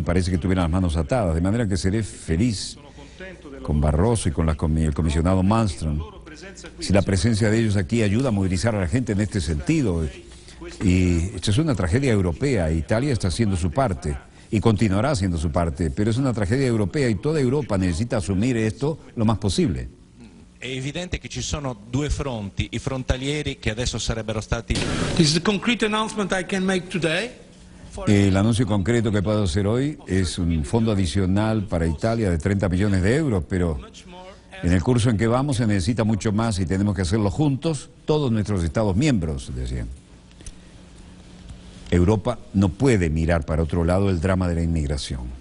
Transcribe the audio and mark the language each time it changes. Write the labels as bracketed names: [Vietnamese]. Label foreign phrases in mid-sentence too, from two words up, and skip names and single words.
[Spanish] Parece que tuvieran las manos atadas, de manera que seré feliz con Barroso y con el comisionado Malmström si la presencia de ellos aquí ayuda a movilizar a la gente en este sentido. Y esto es una tragedia europea. Italia está haciendo su parte y continuará haciendo su parte, pero es una tragedia europea y toda Europa necesita asumir esto lo más posible. [Italian] È evidente che ci sono due fronti, i frontalieri che adesso sarebbero stati. [English] This is the concrete announcement I can make today. [Spanish] El anuncio concreto que puedo hacer hoy es un fondo adicional para Italia de 30 millones de euros, pero en el curso en que vamos se necesita mucho más y tenemos que hacerlo juntos, todos nuestros estados miembros, decían. Europa no puede mirar para otro lado el drama de la inmigración.